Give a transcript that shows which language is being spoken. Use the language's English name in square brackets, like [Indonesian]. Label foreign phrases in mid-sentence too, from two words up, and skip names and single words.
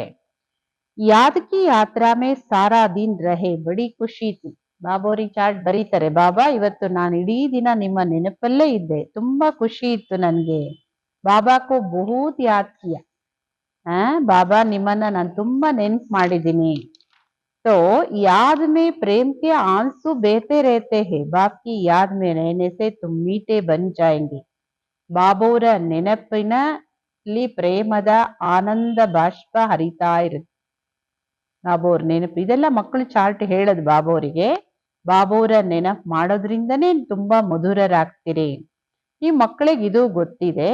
[Hindi] याद की यात्रा में सारा दिन रहे बड़ी खुशी थी. [Kannada] ಬಾಬಾ ಅವ್ರಿಗೆ ಚಾರ್ಟ್ ಬರೀತಾರೆ, ಬಾಬಾ ಇವತ್ತು ನಾನು ಇಡೀ ದಿನ ನಿಮ್ಮ ನೆನಪಲ್ಲೇ ಇದ್ದೆ, ತುಂಬಾ ಖುಷಿ ಇತ್ತು ನನ್ಗೆ. [Hindi] बाबा को बहुत याद किया. [Kannada] ಬಾಬಾ ನಿಮ್ಮನ್ನ ನಾನು ತುಂಬಾ ನೆನ್ಪು ಮಾಡಿದ್ದೀನಿ. [Hindi] तो याद में प्रेम के आंसू बहते रहते हैं, बाप की याद में रहने से तुम मीठे बन जाएंगे. [Kannada] ಬಾಬೋರ ನೆನಪಿನಲ್ಲಿ ಪ್ರೇಮದ ಆನಂದ ಬಾಷ್ಪ ಹರಿತಾ ಇರುತ್ತೆ. ಬಾಬೋರ್ ನೆನಪು ಇದೆಲ್ಲ ಮಕ್ಕಳು ಚಾರ್ಟ್ ಹೇಳದ್ ಬಾಬೋರಿಗೆ. ಬಾಬೋರ ನೆನಪು ಮಾಡೋದ್ರಿಂದನೇ ತುಂಬಾ ಮಧುರರಾಗ್ತೀರಿ. ಈ ಮಕ್ಕಳಿಗೆ ಇದು ಗೊತ್ತಿದೆ.